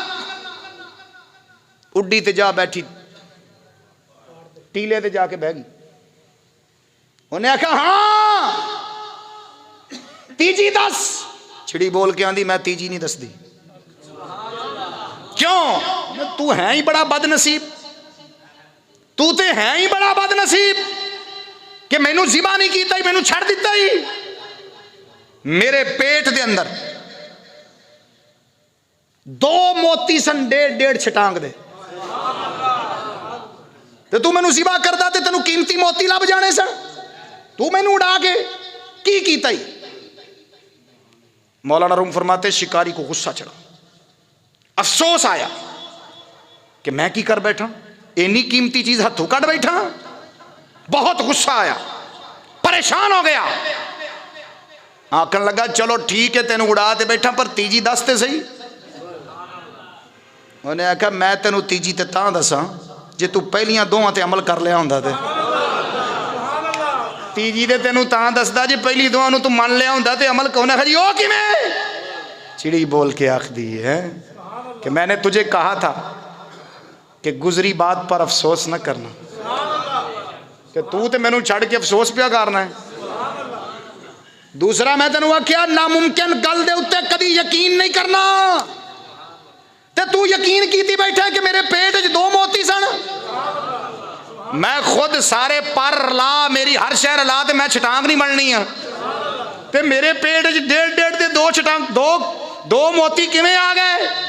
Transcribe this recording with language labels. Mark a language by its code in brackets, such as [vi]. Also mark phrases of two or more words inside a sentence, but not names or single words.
[pa] اڈی تے جا بیٹھی، ٹیلے تے جا کے بہ گئی، انہیں کہا ہاں تیجی دس، چڑی بول کے آندی میں تیجی نہیں دس دی. کیوں؟ تو ہے ہی بڑا بد نصیب، تو تے ہے ہی بڑا بد نصیب کہ مینوں ذبح نہیں کیتا ہی، مینوں چھڑ دیتا ہی. میرے پیٹ دے اندر 2 موتی سن، 1.5 چھٹانگ دے، تے تو مینوں ذبح کردا تے تینوں قیمتی موتی لب جانے سن. تو مینوں اڑا کے کی کیتا ہی؟ [ur] مولانا روم فرماتے شکاری کو غصہ چڑھا، افسوس آیا کہ میں کی کر بیٹھا، اینی قیمتی چیز ہتھوں کٹ بیٹھا. بہت غصہ آیا، پریشان ہو گیا. [pa] آکھن لگا چلو ٹھیک ہے تینوں اڑا تے بیٹھا پر تیجی دس تے صحیح. انہیں آکھا میں تینوں تیجی تے تاں دساں جے تو پہلیاں دوہاں تے عمل کر لیا ہوندا تے. تیجی تے تینوں تاں دسدا جے پہلی دوہاں نوں تو من لیا ہوندا تے عمل کونا خجی او کیویں. چڑی بول کے آکھدی ہے [ur] کہ میں نے تجھے کہا تھا کہ گزری بات پر افسوس نہ کرنا، [pa] کہ تو تے مینوں چھڑ کے افسوس پیا کرنا ہے. دوسرا میں تینوں آکھیا ناممکن گل دے اوتے کدی یقین نہیں کرنا، تے تو یقین کیتی بیٹھا کہ میرے پیٹ وچ 2 موتی سن. میں خود سارے پر لا، میری ہر شہر لا تے میں چھٹانگ نہیں ملنی ہے، تے میرے پیٹ وچ 1.5 دے 2 چھٹانگ 2 موتی کیویں آ گئے؟